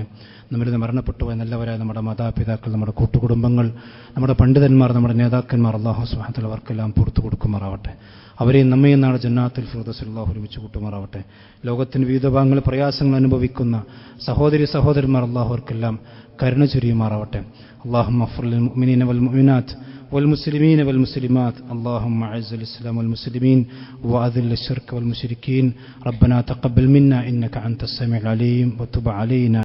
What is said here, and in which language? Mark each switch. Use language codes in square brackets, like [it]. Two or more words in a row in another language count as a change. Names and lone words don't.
[ml] നമ്മളിന്ന് മരണപ്പെട്ടുപോയ നല്ലവരായ നമ്മുടെ മാതാപിതാക്കൾ, നമ്മുടെ കൂട്ടുകുടുംബങ്ങൾ, നമ്മുടെ പണ്ഡിതന്മാർ, നമ്മുടെ നേതാക്കന്മാർ [ar] الله سبحانه وتعالى [ml] അവർക്കെല്ലാം പുറത്തു കൊടുക്കുമാറാവട്ടെ. അവരെയും നമ്മയും നാളെ ജന്നാത്തുൽ ഫിർദൗസിൽ അല്ലാഹു ഒരുമിച്ച് കൂട്ടുമാറാവട്ടെ. ലോകത്തിന് വിവിധ ഭാഗങ്ങളിൽ പ്രയാസങ്ങൾ അനുഭവിക്കുന്ന സഹോദരന്മാർ അല്ലാഹു അവർക്കെല്ലാം കരുണ ചൊരിയുമാറാവട്ടെ. [ar] اللهم اغفر للمؤمنين والمؤمنات والمسلمين والمسلمات اللهم أعز الإسلام والمسلمين وأذل الشرك والمشركين ربنا تقبل منا إنك أنت السميع العليم وتب علينا